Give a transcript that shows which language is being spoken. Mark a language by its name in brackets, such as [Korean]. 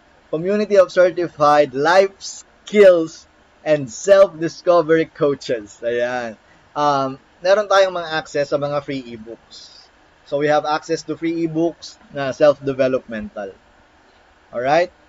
[English] Community of certified life skills and self-discovery coaches. [Filipino] Ayan. Meron tayong mga access sa mga free ebooks. [English] So we have access to free ebooks na self-developmental. Alright?